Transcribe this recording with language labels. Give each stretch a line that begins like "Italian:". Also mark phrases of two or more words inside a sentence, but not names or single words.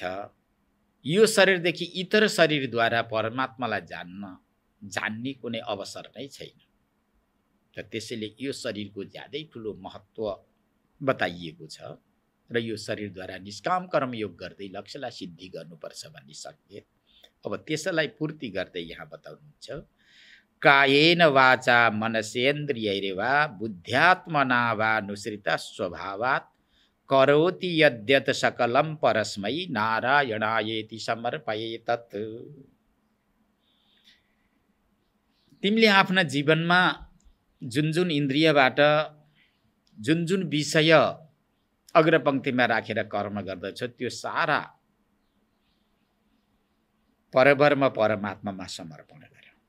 Nepali: यो शरीरदेखि इतर शरीरद्वारा परमात्मालाई जान्ने कुनै अवसर नै छैन। त त्यसैले यो शरीरको ज्यादै ठुलो महत्त्व बताइएको छ र यो शरीरद्वारा निष्काम कर्मयोग गर्दै लक्ष्यलाई सिद्धि गर्नुपर्छ भन्ने सङ्केत अब त्यसलाई पूर्ति गर्दै यहाँ बताउनुहुन्छ।
Sanskrit: कायेन वाचा मनसेन्द्रियैर्वा बुद्ध्यात्मना वा नुसृता स्वभावात् करोति यद्यत् सकलं परस्मै नारायणायेति समर्पयेतत्।
Nepali: तिमीले आफ्ना जीवनमा जुन जुन इन्द्रियबाट जुन जुन विषय अग्रपङ्क्तिमा राखेर कर्म गर्दछ त्यो सारा परब्रह्म परमात्मामा समर्पण गर।